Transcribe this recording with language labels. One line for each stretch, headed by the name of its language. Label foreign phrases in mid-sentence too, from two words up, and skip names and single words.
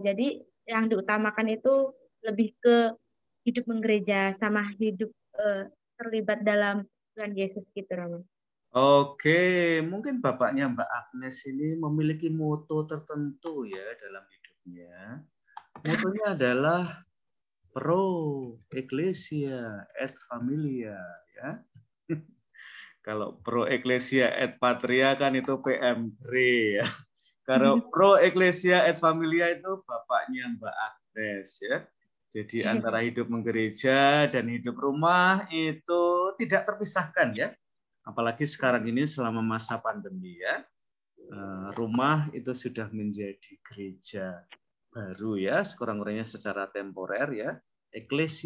Indonesian: Jadi yang diutamakan itu lebih ke hidup menggereja sama hidup terlibat dalam Tuhan Yesus gitu, Roman. Oke, mungkin bapaknya Mbak Agnes ini memiliki moto tertentu ya dalam hidupnya. Motonya adalah
Latin: pro ecclesia et familia
Indonesian: ya. Kalau
Latin: pro ecclesia et patria
Indonesian: kan itu PM3 ya. Kalau
Latin: pro ecclesia et familia
Indonesian: itu bapaknya Mbak Agnes ya. Jadi antara hidup menggereja dan hidup rumah itu tidak terpisahkan ya. Apalagi sekarang ini selama masa pandemi ya. Rumah itu sudah menjadi gereja baru ya, sekurang-kurangnya secara temporer ya.